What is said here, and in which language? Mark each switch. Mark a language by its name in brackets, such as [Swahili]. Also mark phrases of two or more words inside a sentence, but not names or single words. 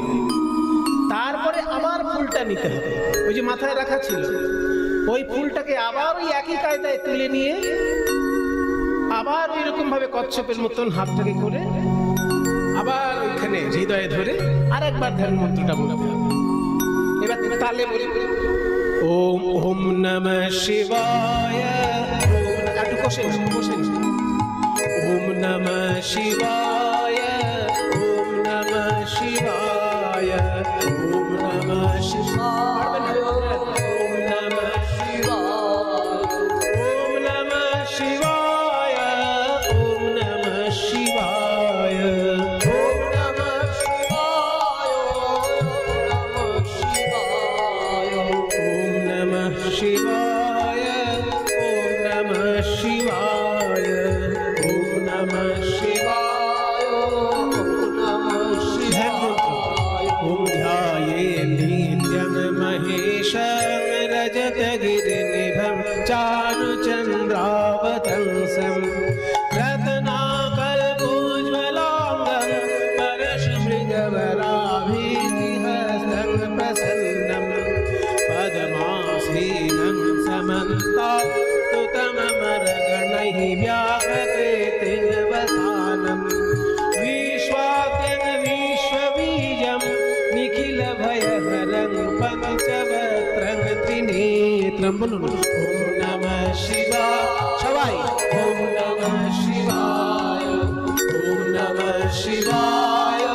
[Bangla] তারপরে আবার ফুলটা নিতে হবে, ওই যে মাথায় রাখা ছিল ওই ফুলটাকে আবার ওই একই কায়দায় তুলে নিয়ে আবার ওই রকম ভাবে কচ্ছপের মতন হাতটাকে করে আবার ওইখানে হৃদয়ে ধরে আর একবার ধ্যান মন্ত্রটা বলতে হবে। এবার তালে বলি [Sanskrit] ওম ওম নমঃ শিবায়, [Bangla] একটু কষেন কষেন, [Sanskrit] ওম নমঃ শিবায়, ওম নমঃ শিবায়, ওম নমঃ শিবায়, ওম নমঃ শিবায়, ওম নমঃ শিবায়, ওম নমঃ শিবায়, ওম নমঃ শিবায়, ওম নমঃ শিবায়, ওম নমঃ শিবায়, ওম নমঃ শিবায়, ওম নমঃ শিবায়, ওম ধ্যায়েৎ নিত্যং মহেশং রজতগিরিনিভं চারুচন্দ্রাবতংসं রত্নাকল্পোজ্জ্বলাঙ্গं পরশুভৃগবরাভীতিহস্तं প্রসন্नं পদ্মাসীनं समन्तास्तुतममरगणैः व्याहृतेतिवसानं विश्वाद्यं विश्वबीजं निखिलभयहरं पञ्चवक्त्रं त्रिनेत्रं। বলুন ওম নমঃ শিবায়, সবাই ওম নমঃ শিবায়, ওম নমঃ শিবায়।